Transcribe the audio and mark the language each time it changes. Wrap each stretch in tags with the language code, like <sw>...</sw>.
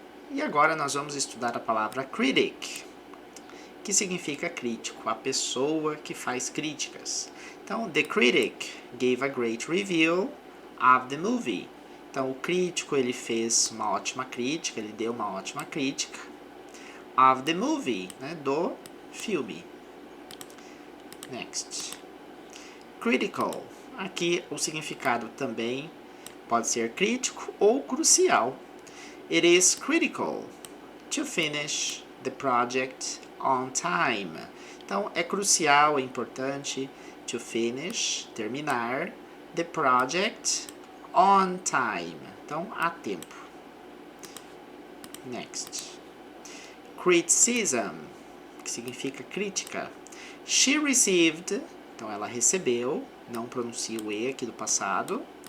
<pt>E agora nós vamos estudar a palavra critic, que significa crítico, a pessoa que faz críticas. Então,</pt> <en>the critic gave a great review of the movie.</en> <pt>Então, o crítico ele fez uma ótima crítica, ele deu uma ótima crítica</pt> <en>of the movie,</en> <pt>né, do filme. Next. Critical. Aqui o significado também pode ser crítico ou crucial.</pt> <en>It is critical to finish the project on time.</en> <pt>Então, é crucial, é importante</pt> <en>to finish,</en> <pt>terminar,</pt> <en>the project on time.</en> <pt>Então, a tempo. Next. Criticism, que significa crítica.</pt> <en>She received,</en> <pt>então ela recebeu, não pronuncia o E aqui do passado.</pt>